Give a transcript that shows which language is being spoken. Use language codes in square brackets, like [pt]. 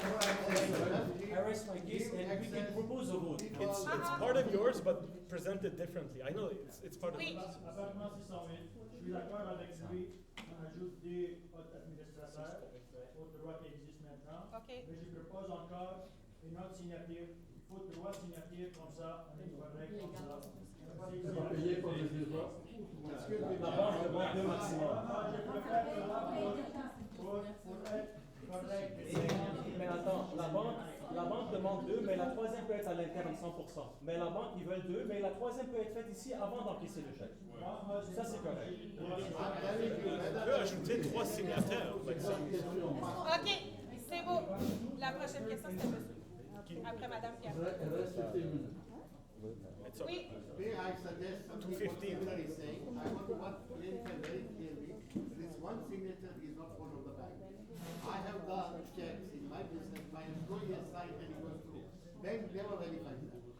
[en] I rest my case, and we can propose a vote. It's part of yours, but presented differently. I know it's part of. [fr] Apparemment 608, je suis d'accord avec lui, on ajoute des autres administrateurs au droit qui existe maintenant, mais je propose encore une autre signature faut 3 signatures comme ça, on est correct comme ça. C'est pas payé pour les deux autres. La banque demande 2 maximum. Je préfère cela pour être correct. Mais attends, la banque demande 2, mais la troisième peut être à l'interne 100%. Mais la banque, ils veulent 2, mais la troisième peut être faite ici avant d'encaisser le chèque. Ça, c'est correct. On peut ajouter 3 signataires. par exemple. OK, c'est beau. La prochaine question, c'est monsieur. Après Madame Pierre. Oui. [en] May I suggest something what Peter is saying? I want to clarify very clearly. This one signature is not one of the bank. I have the checks in my business. My employee has signed and it goes through. Bank never verifies that.